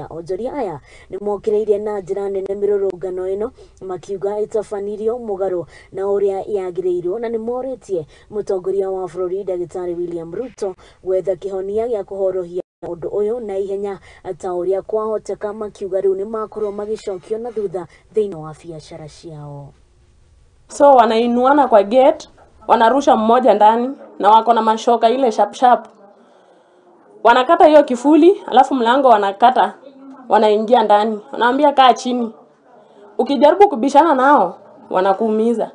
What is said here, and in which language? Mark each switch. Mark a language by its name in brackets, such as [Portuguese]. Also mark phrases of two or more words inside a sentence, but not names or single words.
[Kikuyu] Onjoria aya nĩ mokĩrĩire na njĩra nene mĩrũrũngano ĩno makiuga ĩtabanirio mũgarũ na ũrĩa yagĩrĩirwo, na nĩ morĩtie mũtongoria wa bũrũri Ndagĩtarĩ William Ruto gwetha kĩhonia gĩa kũhorohia ũndũ ũyũ na ihenya ta ũrĩa kwahoteka, makiuga rĩu nĩ makorwo magĩcokio na thutha thĩinĩ wa biacara ciao. [Swahili] So wanainuana kwa gate, wanarusha mmoja ndani na wako na mashoka ile [English] sharp sharp. [Swahili] Wanakata hiyo kifuli, alafu mlango wanakata, wanaingia ndani. Wanaambia kaa chini. Ukijaribu kubishana nao, wanakuumiza.